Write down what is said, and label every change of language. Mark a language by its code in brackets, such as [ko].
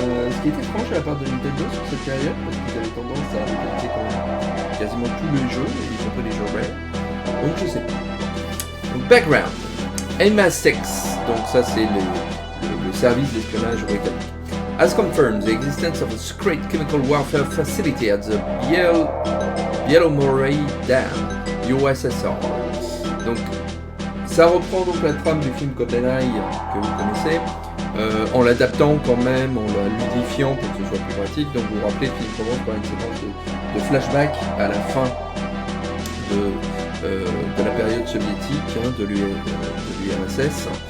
[fr] Ce qui était franche à la part de Nintendo sur cette période, parce qu'ils avaient tendance à localiser quand même quasiment tous les jeux, y compris les jeux rare. Donc je sais pas. Donc background. MI6, donc ça c'est le service d'espionnage britannique. [en] As confirmed the existence of a secret chemical warfare facility at the Bielomorey Dam, USSR. [fr] Donc ça reprend donc la trame du film GoldenEye que vous connaissez, en l'adaptant quand même, en la ludifiant pour que ce soit plus pratique. Donc vous vous rappelez, le film commence par une séquence de flashback à la fin de la période soviétique, hein, de l'URSS.